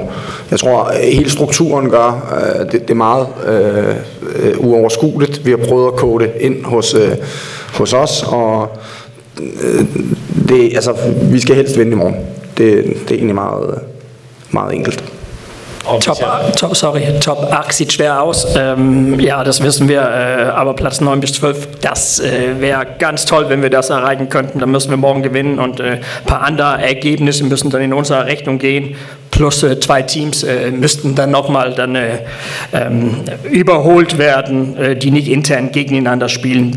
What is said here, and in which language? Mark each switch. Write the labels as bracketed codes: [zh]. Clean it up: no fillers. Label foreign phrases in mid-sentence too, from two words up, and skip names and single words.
[da] Jeg tror, hele strukturen gør det er meget uoverskueligt. Vi har prøvet at kode det ind hos os, og vi skal helst vinde i morgen. Det er egentlig meget, meget enkelt. [de] Top 8 sieht schwer aus. Ja, das wissen wir. Aber Platz 9 bis 12, das wäre ganz toll, wenn wir das erreichen könnten. Dann müssen wir morgen gewinnen und ein paar andere Ergebnisse müssen dann in unserer Rechnung gehen. Plus 2 Teams müssten dann nochmal überholt werden, die nicht intern gegeneinander spielen.